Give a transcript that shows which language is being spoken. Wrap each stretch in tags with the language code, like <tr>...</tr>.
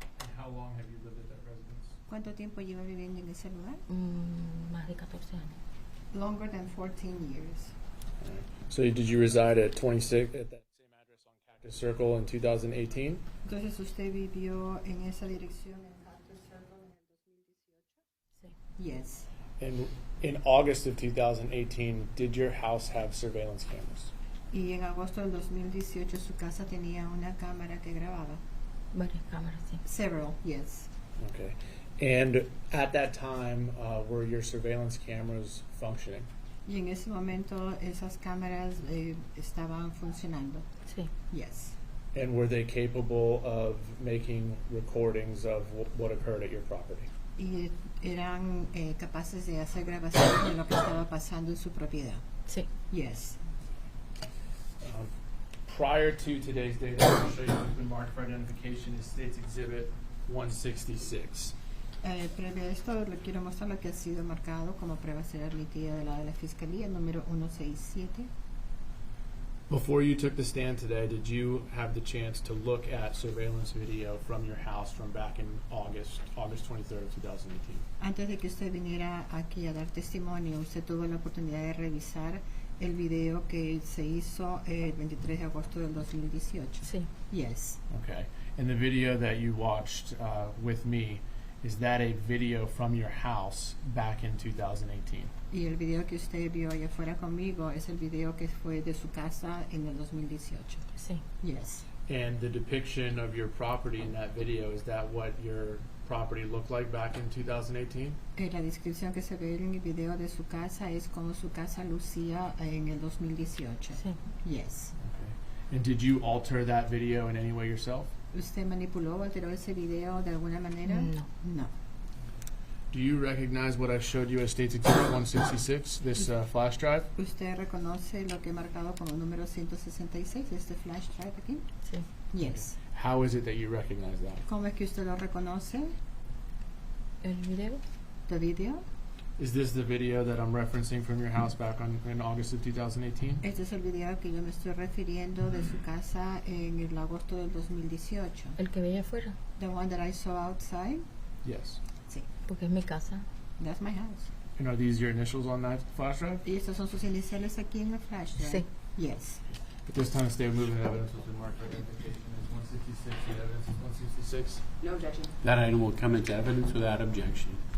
<en>And how long have you lived at that residence?</en> <es>¿Cuánto tiempo lleva viviendo en ese lugar? Más de 14 años.</es> <en>Longer than 14 years. All right. So did you reside at 26 at that same address on Cactus Circle in 2018?</en> <es>Entonces usted vivió en esa dirección en Cactus Circle en el 2018? Sí.</es> <en>Yes. And in August of 2018, did your house have surveillance cameras?</en> <es>Y en agosto del 2018 su casa tenía una cámara que grababa. Varias cámaras, sí.</es> <en>Several, yes. Okay. And at that time, were your surveillance cameras functioning?</en> <es>Y en ese momento esas cámaras estaban funcionando. Sí.</es> <en>Yes. And were they capable of making recordings of what occurred at your property?</en> <es>Y eran capaces de hacer grabaciones de lo que estaba pasando en su propiedad. Sí.</es> <en>Yes. Prior to today's date, I'm going to show you what's been marked for identification is State's Exhibit 166.</en> <es>Previo a esto, le quiero mostrar lo que ha sido marcado como prueba ser admitida de la Fiscalía, número 167.</es> <en>Before you took the stand today, did you have the chance to look at surveillance video from your house from back in August 23rd of 2018?</en> <es>Antes de que usted viniera aquí a dar testimonio, usted tuvo la oportunidad de revisar el video que se hizo el 23 de agosto del 2018. Sí.</es> <en>Yes. Okay. And the video that you watched with me, is that a video from your house back in 2018?</en> <es>Y el video que usted vio allá afuera conmigo es el video que fue de su casa en el 2018. Sí.</es> <en>Yes. And the depiction of your property in that video, is that what your property looked like back in 2018?</en> <es>La descripción que se ve en el video de su casa es como su casa lucía en el 2018. Sí.</es> <en>Yes. Okay. And did you alter that video in any way yourself?</en> <es>¿Usted manipuló o alteró ese video de alguna manera? No.</es> <en>No. Do you recognize what I showed you as State's Exhibit 166, this flash drive?</en> <es>¿Usted reconoce lo que he marcado como número 166, este flash drive aquí? Sí.</es> <en>Yes. How is it that you recognize that?</en> <es>¿Cómo es que usted lo reconoce? ¿El video?</es> <en>¿The video? Is this the video that I'm referencing from your house back in August of 2018?</en> <es>Este es el video que yo me estoy refiriendo de su casa en el agosto del 2018. ¿El que veía afuera?</es> <en>The one that I saw outside? Yes.</en> <es>Sí. Porque es mi casa.</es> <en>That's my house. And are these your initials on that flash drive?</en> <es>¿Y estas son sus iniciales aquí en el flash drive? Sí.</es> <en>Yes. At this time, the state of movement evidence has been marked for identification as 166. The evidence is 166. No objection. That item will come into evidence without objection.</en>